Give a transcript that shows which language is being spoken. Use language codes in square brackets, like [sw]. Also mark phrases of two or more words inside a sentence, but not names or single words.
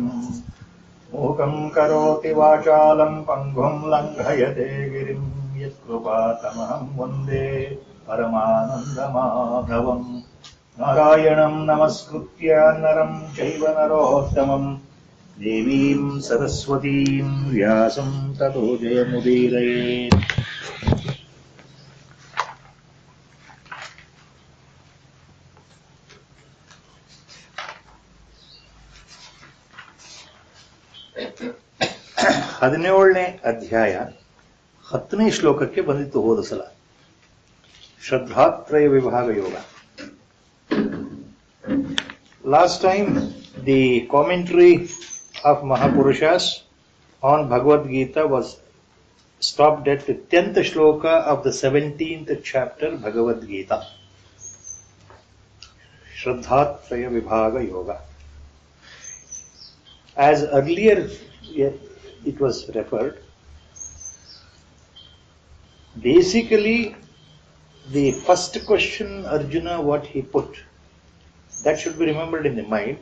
[sa] मूकं करोति वाचालं पङ्गुं लङ्घयते गिरिं यत्कृपातमहं वन्दे परमानन्दमाधवम्। नारायणं नमस्कृत्य नरं चैव नरोत्तमं देवीं सरस्वतीं व्यासं ततो जयमुदीरयेत्। [kn] ಹದಿನೇಳನೇ ಅಧ್ಯಾಯ 10ನೇ ಶ್ಲೋಕಕ್ಕೆ ಬಂದಿತ್ತು ಹೋದ ಸಲ. [en] ಶ್ರದ್ಧಾತ್ರಯ ವಿಭಾಗ ಯೋಗ. last time the commentary of Mahapurushas on Bhagavad Gita was stopped at the 10th shloka of the 17th chapter Bhagavad Gita. Shraddhatraya Vibhaga Yoga. As earlier it was referred, basically the first question Arjuna what he put, that should be remembered in the mind.